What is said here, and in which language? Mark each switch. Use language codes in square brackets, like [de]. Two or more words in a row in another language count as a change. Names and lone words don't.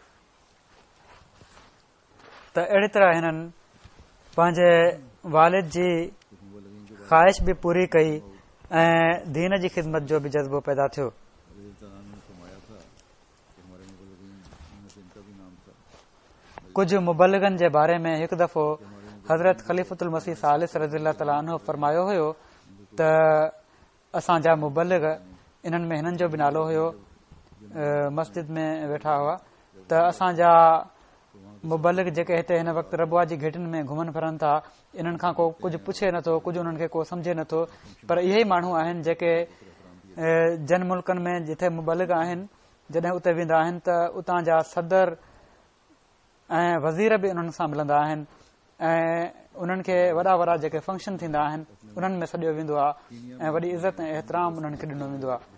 [sd] त अहिड़ी तरह हिननि पंहिंजे वालिद जी ख़्वाहिश बि पूरी कई ऐं दीन जी ख़िदमत जो बि जज़्बो पैदा थियो। कुझु मुबलिगनि जे बारे में हिकु दफ़ो हज़रत ख़लीफ़ुल मसीह सालिस [ar] رضي الله تعالى عنه [sd] फरमायो हुयो त असांजा मुबलिग, इन्हनि में हिननि जो बि नालो हुयो, मस्जिद में वेठा हुआ, त असांजा मुबलिग जेके हिते हिन वक़्तु रबुआ जी घिटियुनि में घुमनि फिरनि था, इन्हनि खां को कुझु पुछे नथो, कुझु उन्हनि खे को सम्झे नथो, पर इहे ई माण्हू आहिनि जेके जन मुल्कनि में जिथे मुबलिग आहिनि, जॾहिं उते वेंदा आहिनि त उतां जा सदर ऐं वज़ीर बि उन्हनि सां मिलंदा आहिनि ऐं उन्हनि खे वॾा वॾा जेके फंक्शन थींदा आहिनि उन्हनि में सॾियो वेंदो आहे ऐं वॾी इज़त ऐं एतिराम उन्हनि खे ॾिनो वेंदो आहे।